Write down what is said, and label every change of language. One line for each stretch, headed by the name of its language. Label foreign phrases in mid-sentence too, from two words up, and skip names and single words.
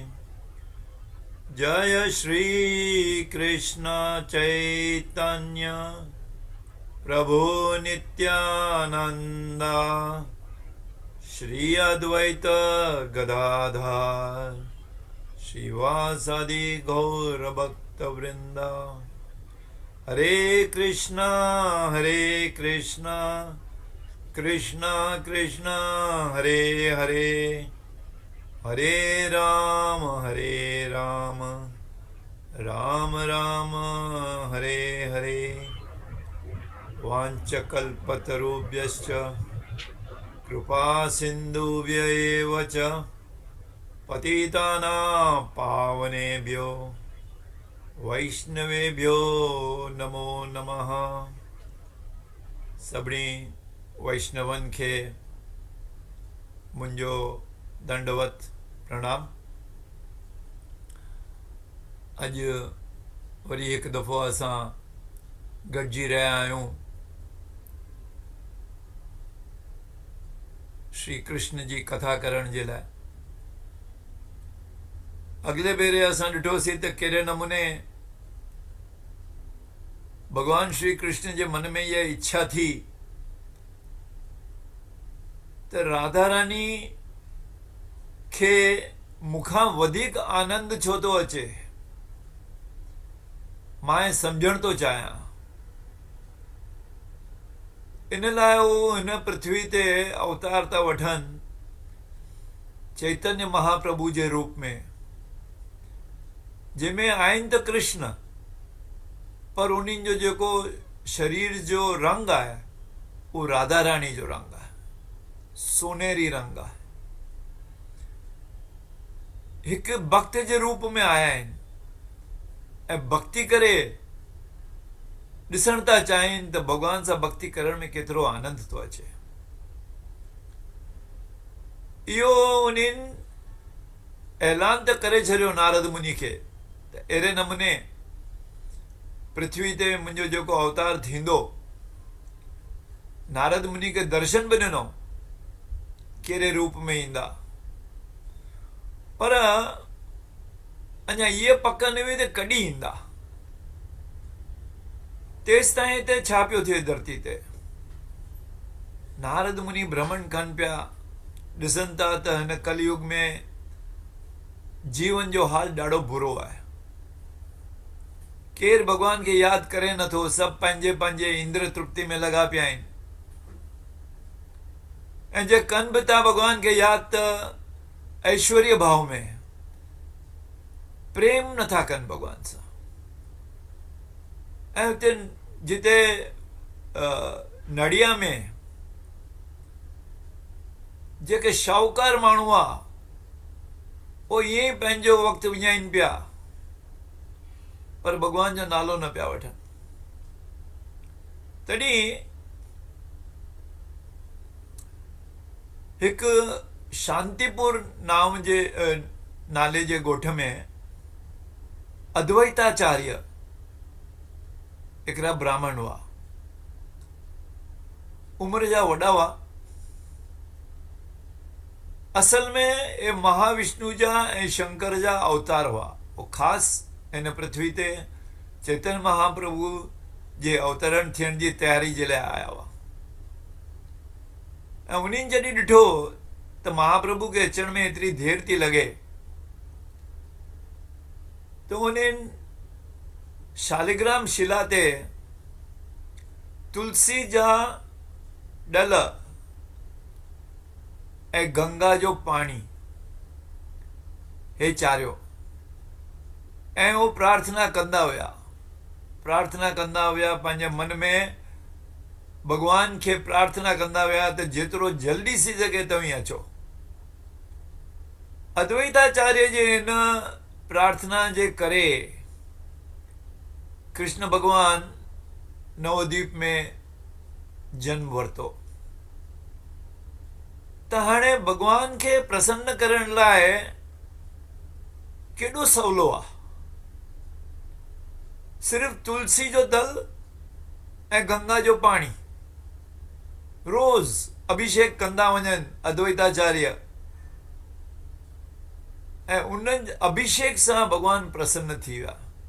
Sanskrit: जय श्री कृष्ण चैतन्य प्रभु नित्यानंदा श्री अद्वैत गदाधर श्रीवासादि गौर भक्त वृंदा। हरे कृष्णा कृष्णा कृष्णा हरे हरे, हरे राम राम राम हरे हरे। वाञ्छकल्पतरुभ्यश्च कृपा सिन्धुभ्यैव च पतितानां पावनेभ्यो वैष्णवेभ्यो नमो नमः।
Sindhi: सभिनी वैष्णवन खे मुंहिंजो दंडवत प्रणाम। अॼु वरी हिकु दफ़ो असां गॾिजी रहिया आहियूं श्री कृष्ण जी कथा करण जे लाइ। अॻिले भेरे असां ॾिठोसीं त कहिड़े नमूने भगवान श्री कृष्ण जे मन में इहा इच्छा थी त राधा रानी खे मूंखां वधीक आनंद छो थो अचे, मां सम्झण थो चाहियां। इन लाइ उहो हिन पृथ्वी ते अवतार था वठनि चैतन्य महाप्रभु जे रूप में, जंहिंमें आहिनि त कृष्ण पर उन्हनि जो जेको शरीर जो रंग आहे उहो राधा रानी जो रंग आहे, सोनेरी रंग आहे। हिकु भक्त जे रूप में आया आहिनि ऐं भक्ति करे ॾिसण था चाहिनि त भॻवान सां भक्ति करण में केतिरो आनंद थो अचे। इहो उन्हनि ऐलान त करे छॾियो नारद मुनि खे त अहिड़े नमूने पृथ्वी ते मुंहिंजो जेको अवतार थींदो। नारद मुनि खे दर्शन बि ॾिनो कहिड़े रूप में ईंदा, पर अञा इहे पक न हुई त कॾहिं ईंदा। तेसि ताईं हिते छा पियो थिए धरती ते? नारद मुनि भ्रमण कनि पिया, ॾिसनि था त हिन कलयुग में जीवन जो हाल ॾाढो बुरो आहे। केरु भॻवान खे यादि करे नथो, सभु पंहिंजे पंहिंजे इंद्र तृप्ति में लॻा पिया आहिनि। ऐं जे कनि बि था भॻवान खे यादि त ऐश्वर्य भाव में, प्रेम नथा कनि भॻवान सां। ऐं हुते जिते नड़िया में जेके शाहूकार माण्हू आहे उहो ईअं ई पंहिंजो वक़्तु विञाइनि पिया, पर भॻवान जो नालो न पिया वठनि। तॾहिं हिकु शांतिपुर नाले जे ॻोठ में अद्वैताचार्य हिकिड़ा ब्राह्मण हुआ। उमिरि जा वॾा हुआ। असल में ये महाविष्णु जा ऐं शंकर जा अवतार हुआ। वो ख़ासि हिन पृथ्वी ते चैतन्य महाप्रभु जे अवतरण थियण जी तयारी जे लाइ आया हुआ। ऐं उन्हनि जॾहिं ॾिठो त महाप्रभु खे अचण में एतिरी देरि थी लॻे त उन्हनि शालिग्राम शिला ते तुलसी जा डल ऐं गंगा जो पाणी हे चारियो। ऐं उहो प्रार्थना कंदा हुया पंहिंजे मन में भगवान खे प्रार्थना कंदा हुया त जेतिरो जल्दी थी सघे तव्हीं अचो। अद्वैताचार्य जे हिन प्रार्थना जे करे कृष्ण भगवान नवद्वीप में जन्म वरितो। त हाणे भगवान खे प्रसन्न करण लाइ केॾो सवलो आहे। सिर्फ़ तुलसी जो दल ऐं गंगा जो पाणी रोज़ अभिषेक कंदा वञनि अद्वैताचार्य, ऐं उन अभिषेक सां भगवान प्रसन्न थी विया।